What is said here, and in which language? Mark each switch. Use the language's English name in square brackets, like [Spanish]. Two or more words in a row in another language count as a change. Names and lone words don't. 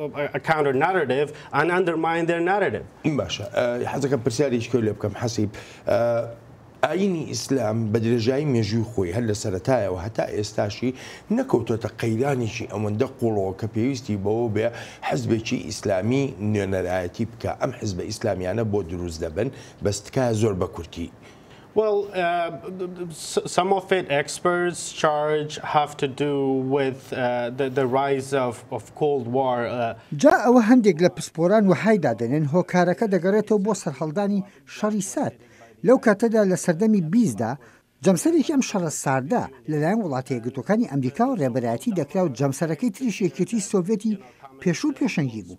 [Central Kurdish] باشە حەزەکەم پرسیارێکی لێ بکەم حەسیب ئاینی ئیسلام بە درێژایی مێژووی خۆی هەر لە سەرەتایەوە هەتا ئێستاشی نەکەوتۆتە قەیرانێکی ئەوەندە قوڵەوە کە پێویستی بەوە بێ حزبێکی ئیسلامی نوێنەرایەتی بکە ئەم حزبە ئیسلامیانە بۆ دروست دەبن بەستکە زۆر بە کورتی [English] Well, some of it experts charge have to do with the rise of Cold War. [Central Kurdish] جا ئەوە هەندێک لە پسپۆران وەهای دادەنێن هۆکارەکە دەگەڕێتەوە بۆ سەرهەڵدانی شەڕی سارد. لەو کاتەدا لە سەردەمی 20دا جەمسەرێکی ئەم شەڕە ساردا لەلایەن وڵاتە یەکگرتوەکانی ئەمریکا و ڕێبەرایەتی دەکرا و جەمسەرەکەی تریش یەکێتی سۆڤێتی پێشوو پێشەنگی بوو.